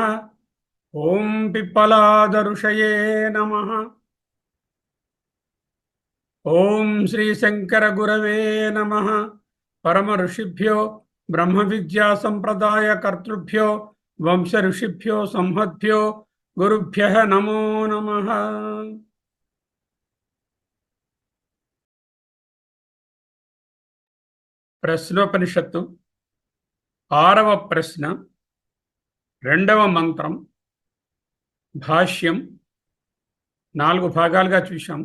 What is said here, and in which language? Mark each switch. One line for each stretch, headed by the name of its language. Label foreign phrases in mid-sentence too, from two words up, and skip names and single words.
Sanskrit: ओम पिप्पलादऋषये नमः। ओम श्री शंकर गुरवे नमः। परम ऋषिभ्यो ब्रह्म विद्या संप्रदाय कर्तृभ्यो वंश ऋषिभ्यो संहद्भ्यो गुरुभ्यः नमो नमः।
Telugu: ప్రశ్నోపనిషత్తు ఆరవ ప్రశ్న రెండవ మంత్రం భాష్యం 4 భాగాలుగా చూశాం.